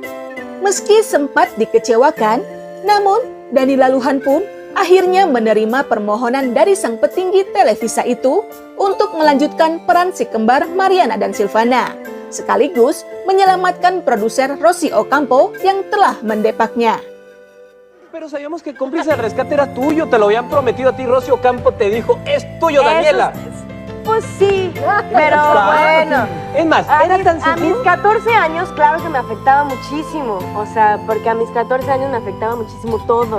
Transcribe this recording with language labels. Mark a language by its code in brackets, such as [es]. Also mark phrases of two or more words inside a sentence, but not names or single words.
[id] Meski sempat dikecewakan, namun Danila Luhan pun akhirnya menerima permohonan dari sang petinggi Televisa itu untuk melanjutkan peran si kembar Mariana dan Silvana, sekaligus menyelamatkan produser Rosy Ocampo yang telah mendepaknya. [es] Pero sabíamos que Cómplices al Rescate era tuyo, te lo habían prometido a ti, Rosy Ocampo te dijo, es tuyo, Daniela. Pues sí, pero bueno. Es más, era tan A mis seguro. 14 años, claro que me afectaba muchísimo. O sea, porque a mis 14 años me afectaba muchísimo todo.